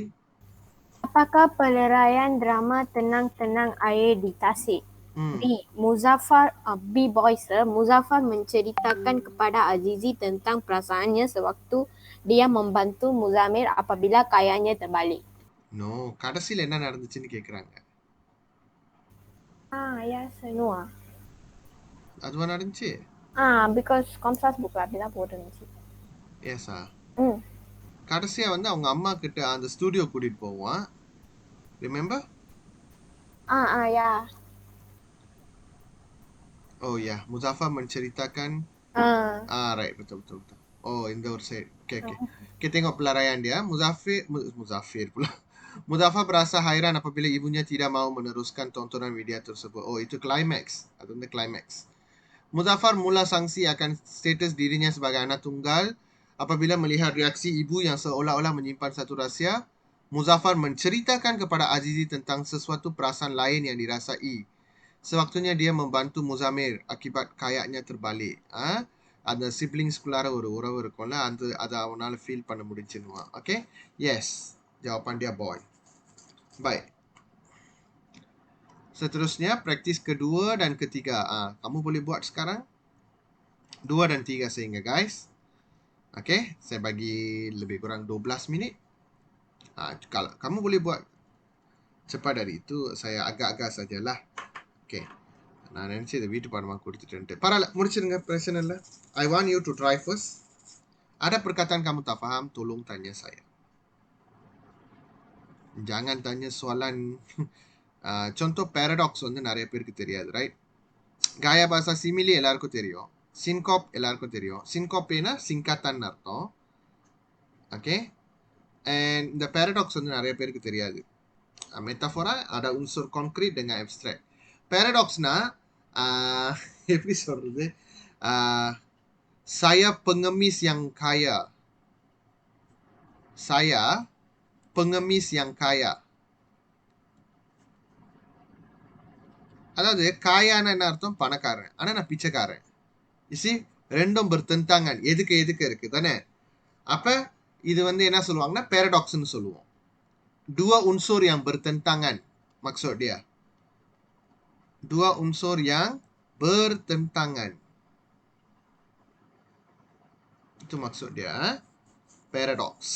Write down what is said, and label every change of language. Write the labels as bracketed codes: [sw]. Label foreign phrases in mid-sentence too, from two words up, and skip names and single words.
[ms] Apakah peleraian drama Tenang-Tenang Air di Tasik? [en] B. Boy, sir. [ms] Muzaffar menceritakan kepada Azizi tentang perasaannya sewaktu dia membantu Muzamir apabila kayanya terbalik. [en] No, [ta] கடைசில என்ன நடந்துச்சுன்னு கேக்குறாங்க. [en] Yes, I know. [ta] அதுவா நடந்துச்சு? [en] Because Comsas book [ta] அப்படிதான் போட்டுருந்துச்சு. [en] Yes. [ta] கடைசியா அவங்க அம்மா கிட்ட அந்த ஸ்டுடியோ கூட்டிட்டு போவான். [en] Remember? Yeah. Oh yeah, [ms] Muzaffar menceritakan. [en] Right, betul. Oh, in the side. Okay. [ms] Kita tengok pelaraian dia. Muzaffir pula. Muzaffar berasa hairan apabila ibunya tidak mahu meneruskan tontonan media tersebut. Oh, itu climax. Atau climax. Muzaffar mula sangsi akan status dirinya sebagai anak tunggal apabila melihat reaksi ibu yang seolah-olah menyimpan satu rahsia. Muzaffar menceritakan kepada Azizi tentang sesuatu perasaan lain yang dirasai sewaktunya dia membantu Muzamir akibat kayaknya terbalik. [ta] அந்த சிப்ளிங்ஸ்குள்ளார ஒரு உறவு இருக்கும்ல, அதை அவனால் ஃபீல் பண்ண முடிஞ்சுன்னுவான். [en] okay, yes, [ms] jawapan dia boy. Baik. Seterusnya, praktis kedua dan ketiga. Kamu boleh buat sekarang. 2 dan 3 sehingga, guys. Okey, saya bagi lebih kurang 12 minit. Kalau kamu boleh buat cepat dari itu, saya agak-agak sajalah. Okey. [ta] நான் நினச்சது வீட்டு பாடமாக கொடுத்துட்டேன்ட்டு. பரவாயில்ல, முடிச்சிருங்க, பிரச்சனை இல்லை. [en] I want you to try first. [ms] Ada perkataan kamu tak faham, tolong tanya saya. Jangan tanya soalan. Contoh paradox [ta] நிறைய பேருக்கு தெரியாது, [en] right? [ms] Gaya bahasa simile [ta] எல்லாருக்கும் தெரியும். Syncop எல்லாருக்கும் தெரியும். Syncope-னா singkatan அர்த்தம். [en] Okay? And the paradox [ta] நிறைய பேருக்கு தெரியாது. [ms] Metafora ada unsur konkret dengan abstrak. [ta] Paradoxனா எப்படி சொல்றது? [ms] Saya pengemis yang kaya. Saya pengemis yang kaya. [ta] அதாவது காயான என்ன அர்த்தம்? பணக்காரன். ஆனா நான் பிச்சைக்காரன். [en] You see, [ta] ரெண்டும் bertentangan. எதுக்கு இருக்கு தானே? அப்ப இது என்ன சொல்லுவாங்கன்னா paradoxன்னு சொல்லுவோம். [ms] Dua unsur yang bertentangan maksud dia. Dua unsur yang bertentangan. Itu maksud dia. Paradox.